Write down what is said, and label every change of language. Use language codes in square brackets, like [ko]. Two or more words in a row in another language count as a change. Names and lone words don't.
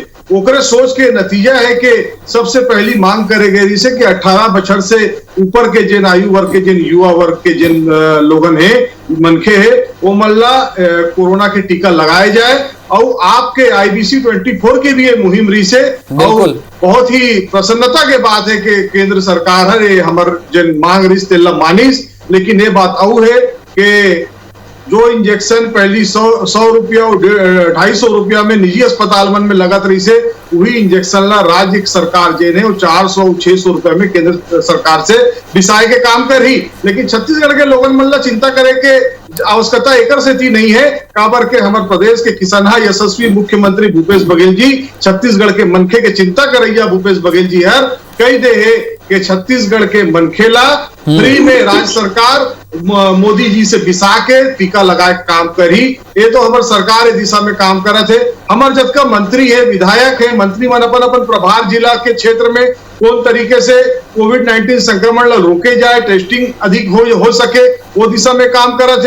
[hne] ओकरे सोच के नतीजा है कि सबसे पहली मांग करे गई से कि 18 बछर से ऊपर के जिन आयु वर्ग के, जिन युवा वर्ग के जिन लोगन है, मनखे है, वो मल्ला कोरोना के टीका लगाए जाए और आपके IBC 24 के भी ये मुहिम रही से, और बहुत ही प्रसन्नता के बात है कि केंद्र सरकार है हमर जन मांग रही तेला मानिस। लेकिन ये बात और है कि जो इंजेक्शन पहली 100 रुपया और 250 रुपया में निजी अस्पताल में लगत रही से, वही इंजेक्शन ला राज्य सरकार जे ने 400-600 रुपए में केंद्र सरकार से बिसाए के काम कर ही। लेकिन छत्तीसगढ़ के लोगन मन ला चिंता करे के आवश्यकता एकर से थी नहीं है, काबर के हमारे प्रदेश के किसनहा यशस्वी मुख्यमंत्री भूपेश बघेल जी छत्तीसगढ़ के मनखे के चिंता करैया भूपेश बघेल जी हर कही दे है कि छत्तीसगढ़ के मनखेला फ्री में राज्य सरकार मोदी जी से बिसा के टीका लगाए काम करी। ये तो हमारे सरकार इस दिशा में काम करा थे। हमारे जब का मंत्री है, विधायक है, मंत्री मन अपन प्रभार जिला के क्षेत्र में कौन तरीके से कोविड-19 संक्रमण ला रोके जाए, टेस्टिंग अधिक हो सके, वो दिशा में काम करा थे।